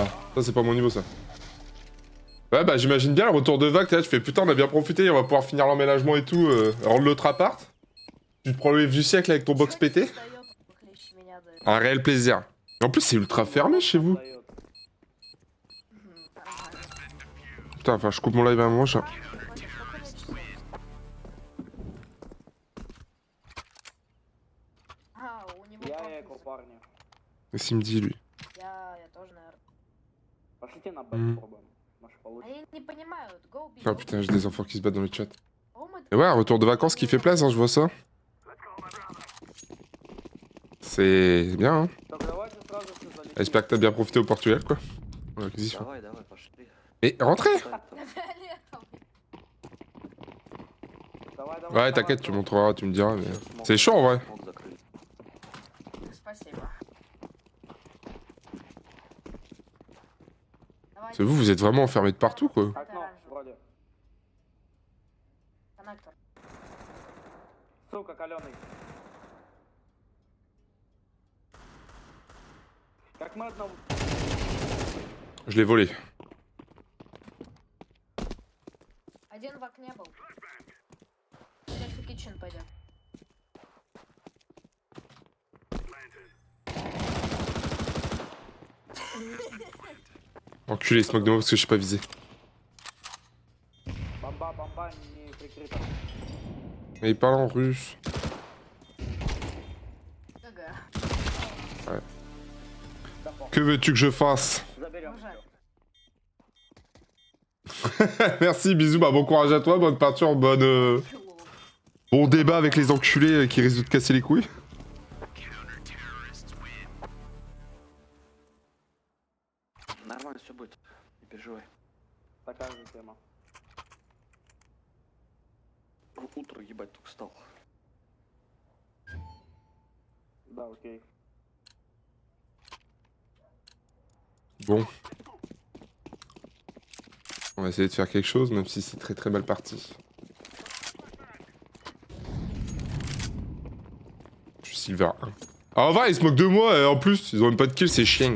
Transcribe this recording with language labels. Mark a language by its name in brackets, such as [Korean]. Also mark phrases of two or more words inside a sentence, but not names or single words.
[French] Ça, c'est pas mon niveau, ça. Ouais, bah, j'imagine bien le retour de vague, là, tu fais putain, on a bien profité, on va pouvoir finir l'emménagement et tout, rendre l'autre appart. Tu te prends le wave du siècle avec ton box pété. Un réel plaisir. Et en plus, c'est ultra fermé chez vous. Putain, enfin, je coupe mon live à un moment, ça. [Russian] Я эко, парни. [French] Qu'est-ce qu'il me dit, lui? [Russian] Я тоже, наверное. Пошлите на Б Мгм. попробуем. Может А получится. я не понимаю, [English] go big. [French] Ah putain, j'ai des enfants qui se battent dans le chat. [Russian] По-моему, [French] Et ouais, un retour de vacances qui fait plaisir, hein, je vois ça. C'est bien, hein. [Russian] Так, давайте сразу все залетим. [French] J'espère que t'as bien profité au Portugal, quoi. Ouais, acquisition. [Russian] Давай, давай, пошли. [French] Mais rentrez! [Russian] на фиолетовый. Давай, давай, [French] Ouais, [Russian] давай, [French] t'inquiète, tu [Russian] давай. [French] montreras, tu me diras, mais... [Russian] Всё, смог- [French] C'est chaud, en vrai. [Russian] смог закрыть. Спасибо. Давай. [French] C'est vous, vous êtes vraiment enfermés de partout, quoi. [Russian] Окно, вроде. Коннектор. Сука, каленый. Как мы одного... [French] Je l'ai volé. [Russian] Один в окне был. Сейчас в kitchen пойдет. [French] Enculé, smoke de moi parce que je suis pas visé. [Russian] Бомба, бомба, не прикрыта. Mais il parle en russe. ГГ. Да похуй. [French] Que veux-tu que je fasse? [Russian] Заберем Жаль. всё. [French] Merci, bisous, bah bon courage à toi, bonne peinture, bon débat avec les enculés qui risquent de te casser les couilles. [Russian] Нормально все будет. Не переживай. Такая же тема. Утро ебать только встал. Да, окей. [French] Bon. On va essayer de faire quelque chose, même si c'est très très mal parti. Je suis Silver 1. Ah, en vrai, ils se moquent de moi, et en plus, ils ont même pas de kill, c'est chieng.